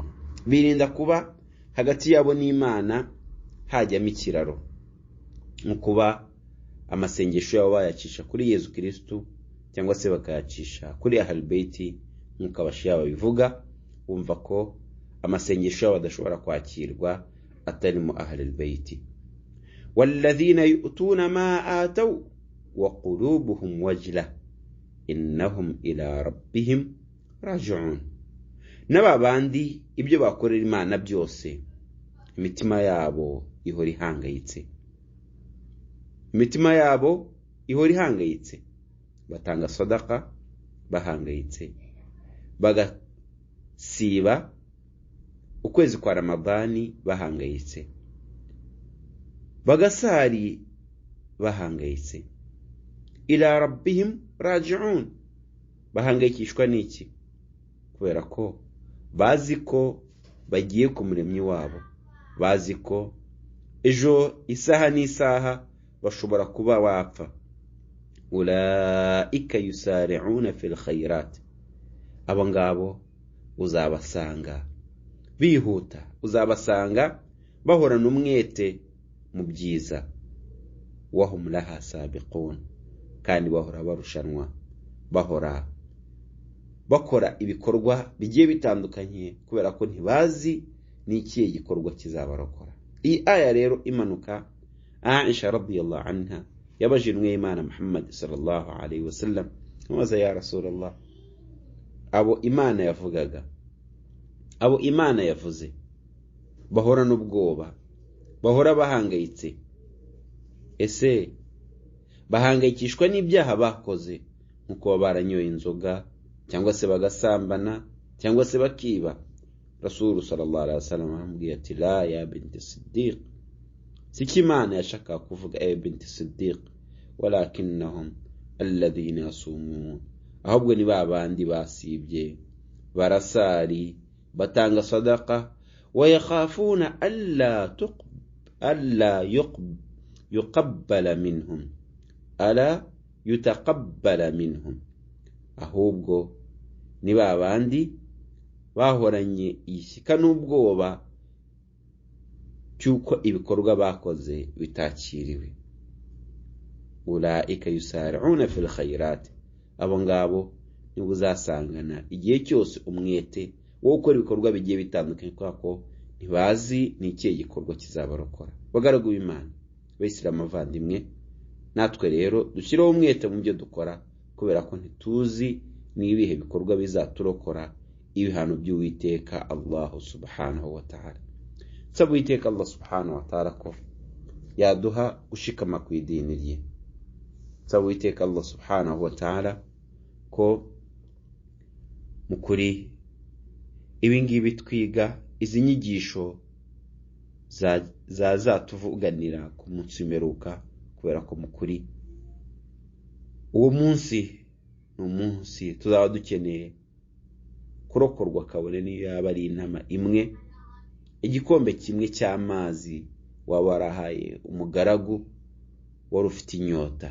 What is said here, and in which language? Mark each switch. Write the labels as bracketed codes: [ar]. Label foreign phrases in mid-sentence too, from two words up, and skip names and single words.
[rw] Birinda kuba hagati yabo n'Imana hajyamo ikiraro, nko kuba amasengesho yabo bayacisha kuri Yesu Kristo cyangwa se bakayacisha kuri Ahlul Baiti, nkuko abashia babivuga, bumva ko amasengesho yabo adashobora kwakirwa atari mu Ahlul Baiti. [ar] والذين يؤتون ما آتوا وقلوبهم وجلة أنهم إلى ربهم راجعون. [rw] N'ababandi ibyo bakorera Imana byose imitima yabo ihora ihangayitse, batanga sadaka bahangayitse, bagasiba ukwezi kwa Ramadani bahangayitse, bagasari bahangayitse. [ar] إلى ربهم راجعون, [rw] bahangayikishwa n'iki? Kubera ko bazi ko bagiye ku muremyi wabo, bazi ko ejo isaha n'isaha bashobora kuba wapfa. [ar] أولئك يسارعون في الخيرات, [rw] abo ngabo uzabasanga bihuta, uzabasanga bahorana umwete mu byiza. [ar] وهم لها سابقون, [rw] kandi bahora barushanwa, bahora bakora ibikorwa bigiye bitandukanye kubera ko ntibazi n'ikihe gikorwa kizabarokora. Iyi aya rero imanuka, Aisha [ar] رضي الله عنها [rw] yabajinwe Imana Muhammad [ar] صلى الله عليه وسلم, [rw] mubaza: [ar] يا رسول الله, [rw] abo Imana yavugaga, abo Imana yavuze bahora n'ubwoba, bahora bahangayitse, ese bahangayikishwa n'ibyaha bakoze nkuko baba baranyoye inzoga cyangwa se bagasambana cyangwa se bakiba? [ar] رسول صلى الله عليه وسلم [rw] amubwiye ati [ar] لا يا بنت الصديق, [rw] siki Imana yashaka kuvuga [ar] بنت الصديق, ولكنهم الذين يصومون, [rw] ahubwo ni babandi basibye, barasari, batanga sadaqa, [ar] ويخافون ألا يقبل منهم ألا يتقبل منهم, [rw] ahubwo ni babandi bahoranye ishyika n'ubwoba cyuko ibikorwa bakoze bitakiriwe. [ar] أولئك يسارعون في الخيرات, [rw] abo ngabo ni uzasangana igihe cyose umwete wo gukora ibikorwa bigiye bitandukanye, kwako ntibazi ni ikihe gikorwa kizabarokora. Bagaragu b'Imana, Abayisilamu bavandimwe, natwe rero dushyiraho umwete mu byo dukora, kubera ko ntituzi n'ibihe bikorwa bizaturokora ibihano by'Uwiteka Allah [ar] سبحانه وتعالى. [rw] Nsaba Uwiteka Allah [ar] سبحانه وتعالى [rw] ko yaduha gushikama ku idini rye. Nsaba Uwiteka Allah [ar] سبحانه وتعالى [rw] ko mukuri ibingibi twiga, izi nyigisho zatuvuganira ku munsi w'imperuka, kubera ko mukuri uwo munsi ni umunsi tuzaba dukeneye kurokorwa, kabone niyo yaba ari intama imwe, igikombe kimwe cy'amazi waba warahaye umugaragu wari ufite inyota.